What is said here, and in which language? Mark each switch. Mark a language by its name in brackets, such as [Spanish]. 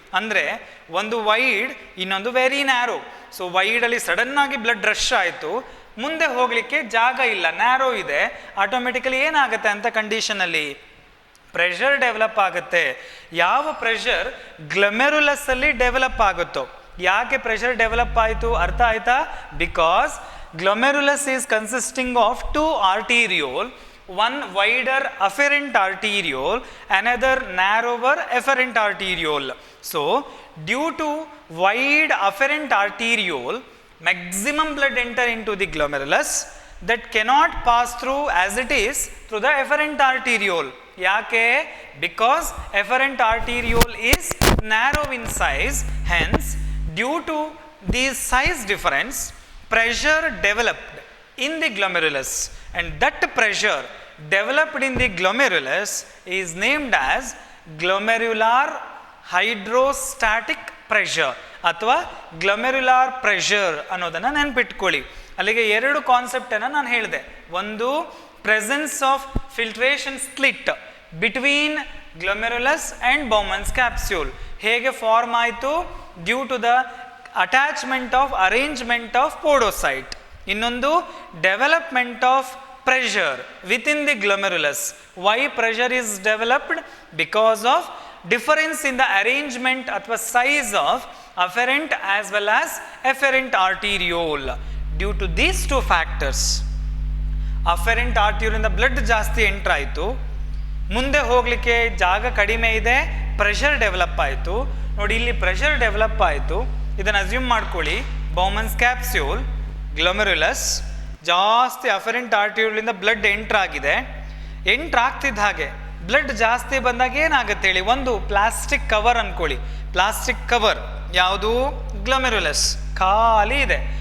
[Kannada] ಅಂದರೆ ಒಂದು ವೈಡ್, ಇನ್ನೊಂದು ವೆರಿ ನ್ಯಾರೋ. ಸೊ ವೈಡಲ್ಲಿ ಸಡನ್ನಾಗಿ ಬ್ಲಡ್ ರಶ್ ಆಯಿತು, ಮುಂದೆ ಹೋಗಲಿಕ್ಕೆ ಜಾಗ ಇಲ್ಲ, ನ್ಯಾರೋ ಇದೆ. ಆಟೋಮೆಟಿಕಲಿ ಏನಾಗುತ್ತೆ ಅಂತ ಕಂಡೀಷನಲ್ಲಿ ಪ್ರೆಷರ್ ಡೆವಲಪ್ ಆಗುತ್ತೆ. ಯಾವ ಪ್ರೆಷರ್ ಗ್ಲೊಮೆರುಲಸ್ಸಲ್ಲಿ ಡೆವಲಪ್ ಆಗುತ್ತೋ. ಯಾಕೆ ಪ್ರೆಷರ್ ಡೆವಲಪ್ ಆಯಿತು ಅರ್ಥ ಆಯ್ತಾ? [English] Because glomerulus is consisting of 2 arteriole, one wider afferent arteriole, another narrower efferent arteriole. So due to wide afferent arteriole, maximum blood enter into the glomerulus that cannot pass through as it is through the efferent arteriole. [Kannada] Yake? [English] Because efferent arteriole is narrow in size, hence due to this size difference, pressure developed in the glomerulus, and that pressure developed in the glomerulus is named as glomerular hydrostatic pressure [Kannada] ಅಥವಾ ಗ್ಲೊಮೆರುಲಾರ್ pressure ಅನ್ನೋದನ್ನು ನೆನಪಿಟ್ಕೊಳ್ಳಿ. ಅಲ್ಲಿಗೆ 2 ಕಾನ್ಸೆಪ್ಟನ್ನು ನಾನು ಹೇಳಿದೆ. [English] ಒಂದು, presence of filtration slit between glomerulus and Bowman's capsule [Kannada] ಹೇಗೆ form ಆಯಿತು? [English] Due to the attachment of arrangement of podocyte. ಇನ್ನೊಂದು, development of pressure within the glomerulus. Why pressure is developed? Because of difference in the arrangement ಅಥವಾ size of afferent as well as efferent arteriole. Due to these 2 factors, afferent arteriole [Kannada] ಇಂದ blood ಜಾಸ್ತಿ enter ಆಯಿತು, ಮುಂದೆ ಹೋಗಲಿಕ್ಕೆ ಜಾಗ ಕಡಿಮೆ ಇದೆ, pressure develop ಆಯಿತು. ನೋಡಿ ಇಲ್ಲಿ ಪ್ರೆಷರ್ ಡೆವಲಪ್ ಆಯಿತು. ಇದನ್ನು ಅಸ್ಯೂಮ್ ಮಾಡ್ಕೊಳ್ಳಿ, ಬೌಮನ್ಸ್ ಕ್ಯಾಪ್ಸ್ಯೂಲ್, ಗ್ಲೊಮೆರುಲಸ್, ಜಾಸ್ತಿ ಅಫರೆಂಟ್ ಆರ್ಟ್ಯೂಲಿಂದ ಬ್ಲಡ್ ಎಂಟ್ರ್ ಆಗಿದೆ. ಎಂಟ್ರ್ ಆಗ್ತಿದ್ದ ಹಾಗೆ ಬ್ಲಡ್ ಜಾಸ್ತಿ ಬಂದಾಗ ಏನಾಗುತ್ತೆ ಹೇಳಿ, ಒಂದು ಪ್ಲಾಸ್ಟಿಕ್ ಕವರ್ ಅಂದ್ಕೊಳ್ಳಿ, ಪ್ಲಾಸ್ಟಿಕ್ ಕವರ್ ಯಾವುದು, ಗ್ಲೊಮೆರುಲಸ್ ಖಾಲಿ ಇದೆ.